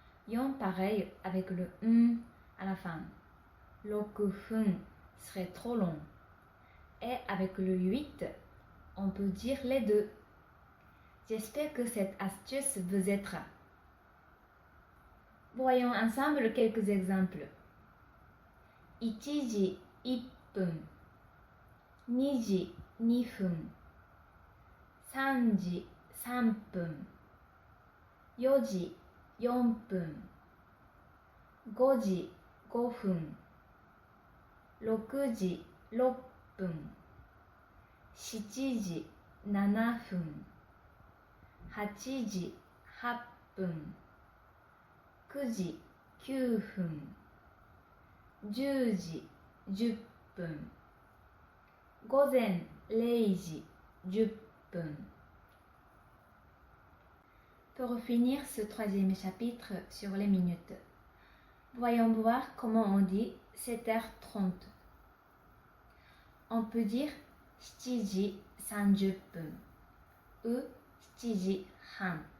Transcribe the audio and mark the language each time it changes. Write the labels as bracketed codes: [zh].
[fr] 4 pareil avec le à la fin. 6 fun serait trop long. Et avec le 8, on peut dire les deux. J'espère que cette astuce vous aidera. Voyons ensemble quelques exemples. [ja] 1時1分、2時2分、3時3分、4時4分、 5時5分、6時6分、7時7分、8時8分、9時9分、10時10分、午前0時10分。 [fr] Pour finir ce troisième chapitre sur les minutes, voyons voir comment on dit 7h30. On peut dire [ja] 7時30分 [fr] ou [ja] 7時半。